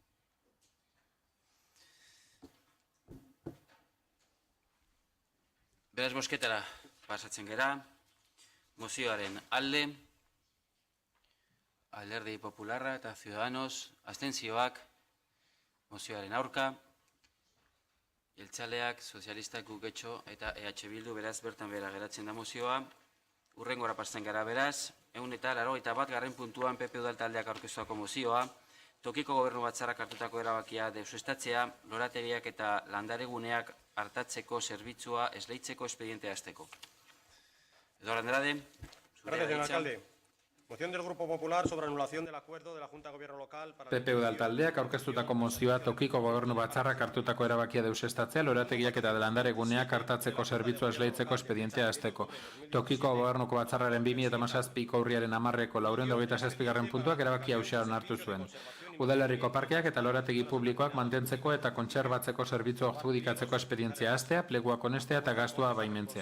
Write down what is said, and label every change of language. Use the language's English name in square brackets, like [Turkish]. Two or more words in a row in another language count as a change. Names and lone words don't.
[Basque] Beraz bozketara pasatzen gera, mozioaren alde, Alderdi Popularra eta Ciudadanos, abstentzioak, mozioaren aurka, jeltzaleak, sozialistak, guketxo eta EH Bildu, beraz bertan behera geratzen da mozioa. Urrengora pasatzen gara beraz, 181. puntuan PP Udal taldeak aurkeztuako mozioa, tokiko gobernu batzarrak hartutako erabakia deusestatzea, lorategiak eta landareguneak hartatzeko zerbitzua esleitzeko espedientea hasteko. Eduardo Andrade. [Spanish] Gracias, señor alcalde. Moción del Grupo Popular sobre anulación del acuerdo de la Junta de Gobierno Local para... [Basque] PP Udal taldeak aurkeztutako mozioa tokiko gobernu batzarrak hartutako erabakia deusestatzea, lorategiak eta landareguneak hartatzeko zerbitzua esleitzeko espedientea hasteko. Tokiko gobernuko batzarraren 2017ko urriaren 10-eko 427. puntuak erabakia hausia onartu zuen. Udalerriko parkeak eta lorategi publikoak mantentzeko eta kontserbatzeko zerbitzua adjudikatzeko espedientzia hastea, pleguak onestea eta gastua baimentzea.